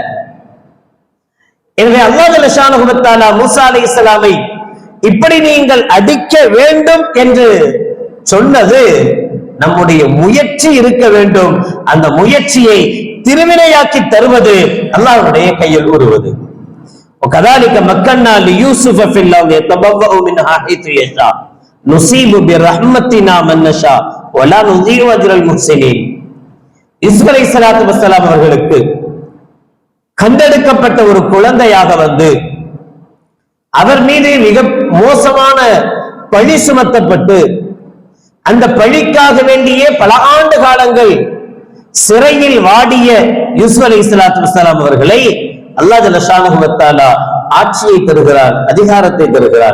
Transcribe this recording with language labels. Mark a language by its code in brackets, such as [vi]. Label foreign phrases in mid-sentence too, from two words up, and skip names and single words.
[ta] எனவே அல்லாஹ் [ar] جل شأنه وتعالى [ta] மூசா அலைஹிஸ்ஸலாமை இப்படி நீங்கள் அடிக்க வேண்டும் என்று சொன்னது நம்முடைய முயற்சி இருக்க வேண்டும். அந்த முயற்சியை திருவினையாக்கி தருவது அல்லாஹ்வுடைய கையில் உருவது. [ar] وكذلك مكنا ليوسف في الارض يتبوأ منها حيث يشاء نصيب برحمتنا من نشاء ولا نضيع اجر المحسنين. [ta] யூசுப் [ar] عليه الصلاة والسلام [ta] அவர்களுக்கு கண்டெடுக்கப்பட்ட ஒரு குழந்தையாக வந்து அவர் மீது மிக மோசமான பழி சுமத்தப்பட்டு அந்த பழிக்காக வேண்டியே பல ஆண்டு காலங்கள் சிறையில் வாடிய யூசுப் [ar] عليه الصلاة والسلام [ta] அவர்களை அல்லாஹ் [ar] جل شأنه وتعالى [ta] ஆட்சியை தருகிறார், அதிகாரத்தை தருகிறார்.